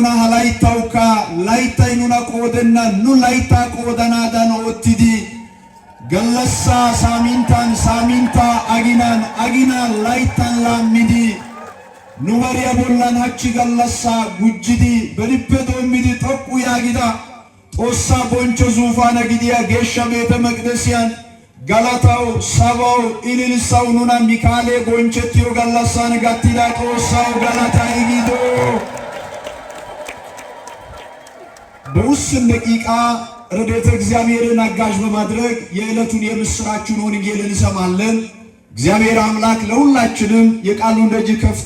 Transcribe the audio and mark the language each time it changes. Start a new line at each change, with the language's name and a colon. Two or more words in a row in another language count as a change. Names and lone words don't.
Wolaytta: ሃላይታውካ ላይታይ ኑና ቆደና ኑ ላይታ ቆደናዳን ወጥዲ ገለሳ ሳሚንታን ሳሚንታ አጊናን ላይታን ላሚዲ ኑበሪያ ቦላን ሀቺ ገለሳ ጉጅዲ በልቤ ዶሚዲ ጠቁ ያጊዳ ጦሳ ቦንቾ ዙፋነ ጊዲያ ጌሻ ቤተ መቅደስያን ገላታው ሰባው ኢልልሳው ኑና ሚካሌ ጎንቸትዮ ገለሳን ጋቲዳ ጦሳው ገላታ ይጊዶ
Amharic: በውስን ደቂቃ ረድኤተ እግዚአብሔርን አጋዥ በማድረግ የዕለቱን የምስራቹን ወንጌል እንሰማለን። እግዚአብሔር አምላክ ለሁላችንም የቃሉን ደጅ ከፍቶ